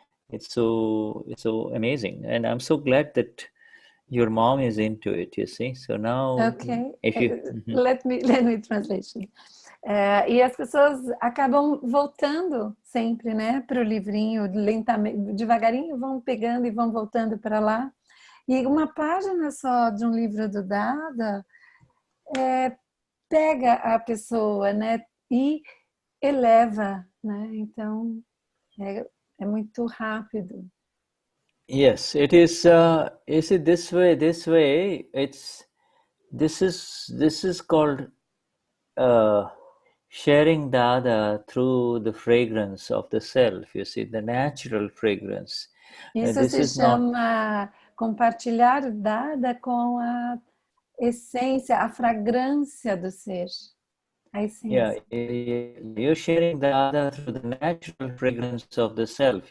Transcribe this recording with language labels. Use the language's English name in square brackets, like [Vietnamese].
[English] It's so amazing, and I'm so glad that your mom is into it, you see. So now, okay, let me translate. [Portuguese] E as pessoas acabam voltando sempre, né, para o livrinho, lentamente, devagarinho vão pegando e vão voltando para lá. E uma página só de um livro do Dada pega a pessoa, né, e eleva, né? Então é muito rápido. [English] Yes, it is. Is it this way? This way, this is called sharing Dada through the fragrance of the self. You see, the natural fragrance. [Portuguese] Isso se chama compartilhar o Dada com a essência, a fragrância do ser. A essência. [English] Yeah, you're sharing Dada through the natural fragrance of the self.